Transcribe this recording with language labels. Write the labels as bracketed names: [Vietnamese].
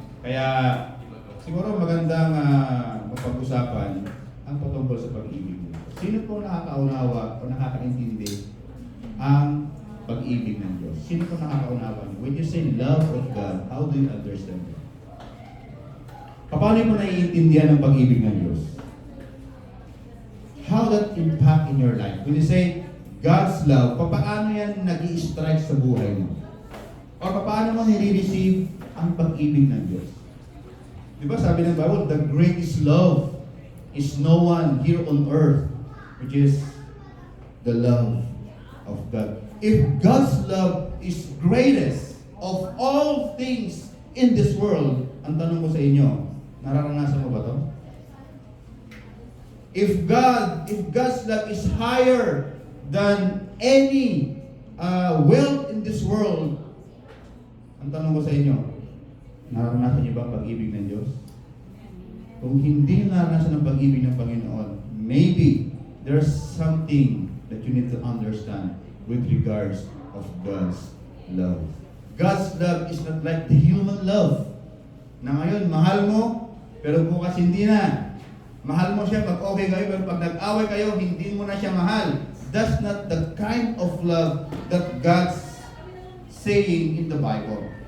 [Filipino] Kaya siguro magandang mapag-usapan ang patungkol sa pag-ibig. Sino po nakakaunawa o nakakaintindi ang pag-ibig ng Diyos? Sino po nakakaunawa? [English] When you say love of God, how do you understand it? [Filipino] Paano mo naiintindihan ang pag-ibig ng Diyos? [English] How that impact in your life? When you say God's love, [Filipino] paano yan nag-i-strike sa buhay mo? O paano mo nire-receive ang pag-ibig ng Diyos? Di ba sabi ng Bible, [English] the greatest love is no one here on earth, which is the love of God. If God's love is greatest of all things in this world, [Filipino] ang tanong ko sa inyo, nararanasan mo ba to? [English] If God's love is higher than any wealth in this world, [Filipino] ang tanong ko sa inyo, nararanasan niyo ba ang pag-ibig ng Diyos? Kung hindi naranasan ang pag-ibig ng Panginoon, [English] maybe there's something that you need to understand with regards of God's love. God's love is not like the human love. [Filipino] Na ngayon, mahal mo, pero bukas hindi na. Mahal mo siya pag okay kayo, pero pag nag-away kayo, hindi mo na siya mahal. [English] That's not the kind of love that God's saying in the Bible.